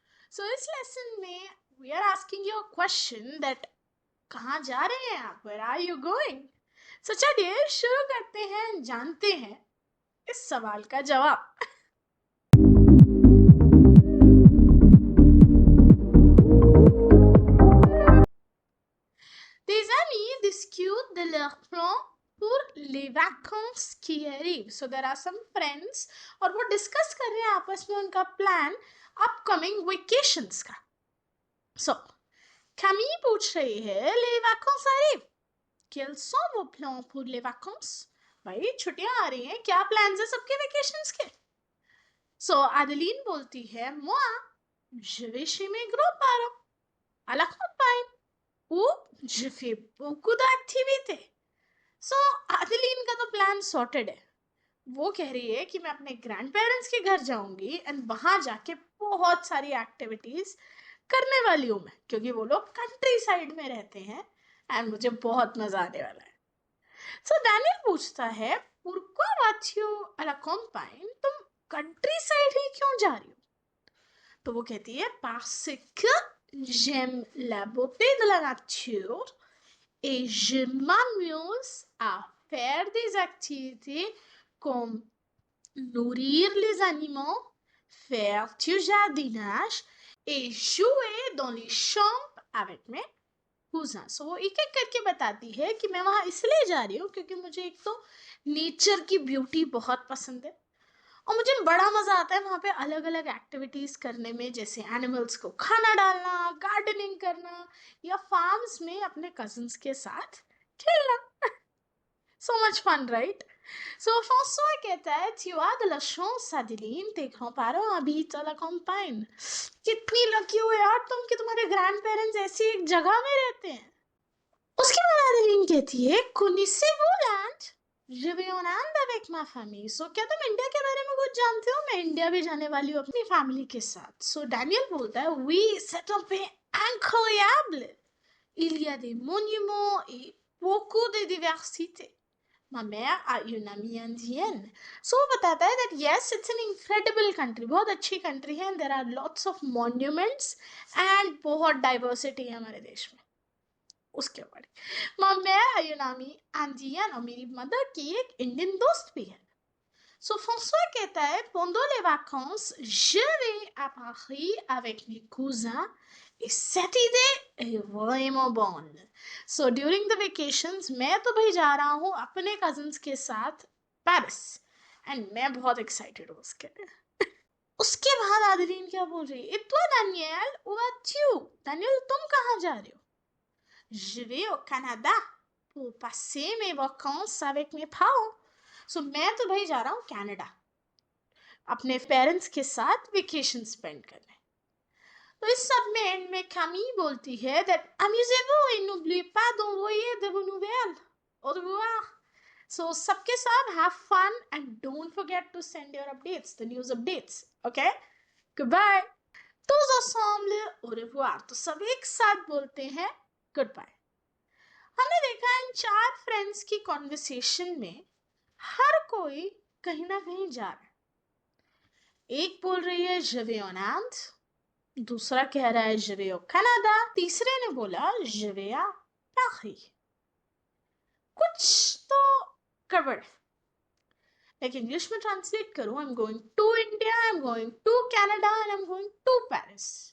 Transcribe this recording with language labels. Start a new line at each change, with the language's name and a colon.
English: So इस lesson में we are asking you a question that
Hindi: कहाँ जा रहे हैं आप?
English: Where are you going?
Hindi: So चलिए शुरू करते हैं, जानते हैं इस सवाल का जवाब.
French: Des amis discutent de leur plan pour les vacances qui arrivent.
English: So there are some friends
Hindi: और वो discuss कर रहे हैं आपस में उनका plan upcoming vacations का. So Camille पूछ रही है
French: les vacances arrivent. Quels sont vos plans pour les vacances?
Hindi: भाई छुट्टियां आ रही हैं, क्या plans है सबके vacations के?
French: So Adeline
Hindi: बोलती है
French: moi je vais chez mes grands-parents à la campagne où je fais beaucoup d'activités.
Hindi: So Adeline का तो प्लान सॉर्टेड है. वो कह रही है कि मैं अपने ग्रैंड पेरेंट्स के घर जाऊंगी एंड वहां जाके बहुत सारी एक्टिविटीज करने वाली हूँ मैं, क्योंकि वो लोग कंट्री साइड में रहते हैं एंड मुझे बहुत मजा आने वाला है. सो डैनियल पूछता है
French: pourquoi vas-tu à la campagne?
Hindi: तुम कंट्री साइड ही क्यों जा रही हो? तो वो कहती है
French: parce que j'aime la beauté de la nature et je m'amuse à faire des activités comme nourrir les animaux, faire du jardinage et jouer dans les champs avec mes cousins.
Hindi: So वो एक एक करके बताती है कि मैं वहाँ इसलिए जा रही हूँ क्योंकि मुझे एक तो नेचर की ब्यूटी बहुत पसंद है और मुझे बड़ा मजा आता है वहाँ पे अलग अलग एक्टिविटीज करने में, जैसे एनिमल्स को खाना डालना, गार्डनिंग करना या फार्म्स में अपने कजिन्स के साथ खेलना.
English: So much fun, right?
French: So François
Hindi: कहता है
French: tu as de la chance Adeline, tes grands-parents habitent à la campagne.
Hindi: कितनी लकी हो यार तुम कि तुम्हारे ग्रैंड पेरेंट्स ऐसी एक जगह में रहते हैं. उसके बाद Adeline कहती है
French: connaissez-vous l'Inde? Je vais en Inde avec ma famille.
Hindi: So क्या तुम इंडिया के बारे में कुछ जानते हो? मैं इंडिया भी जाने वाली हूँ अपनी फैमिली के साथ.
French: So Daniel
Hindi: बोलता है
French: oui, c'est un pays incroyable. Il y a des monuments et beaucoup de diversité. Ma mère a une amie indienne.
English: So
Hindi: वो बताता है
English: that yes, it's an incredible country.
Hindi: बहुत अच्छी
English: country है and there are lots of monuments and बहुत diversity
Hindi: है हमारे देश में. उसके बाद
French: Ma mère a une amie indienne
Hindi: और मेरी mother की एक इंडियन दोस्त भी है.
French: So François
Hindi: कहता है
French: pendant les vacances, je vais à Paris avec mes cousins et cette idée est vraiment bonne.
English: So during the vacations
Hindi: मैं तो भाई जा रहा हूँ अपने cousins के साथ पेरिस and मैं बहुत excited हूँ उसके लिए. उसके बाद आदरीन क्या बोल रही है?
French: Et toi Daniel, où vas-tu?
Hindi: Daniel तुम कहाँ जा रहे हो?
French: Je vais au Canada pour passer mes vacances avec mes parents.
Hindi: So मैं तो भाई जा रहा हूँ कनाडा अपने पेरेंट्स के साथ वेकेशन स्पेंड करने. तो इस सब में एंड में कामी बोलती है that
French: amusez-vous et n'oubliez pas d'envoyer de vos nouvelles. Au revoir.
English: So
Hindi: सबके साथ
English: have fun and don't forget to send your updates, the news updates. Okay? Goodbye.
French: Tous ensemble au revoir.
Hindi: तो सब एक साथ बोलते हैं goodbye. हमने देखा इन 4 फ्रेंड्स की कॉन्वर्सेशन में हर कोई कहीं ना कहीं जा रहा है. एक बोल रही है
French: je vais en Inde,
Hindi: दूसरा कह रहा है
French: je vais au Canada,
Hindi: तीसरे ने बोला
French: je vais à Paris.
Hindi: कुछ तो गड़बड़ है. लाइक इंग्लिश में ट्रांसलेट करूं
English: I'm going to India, I'm going to Canada and I'm going to Paris.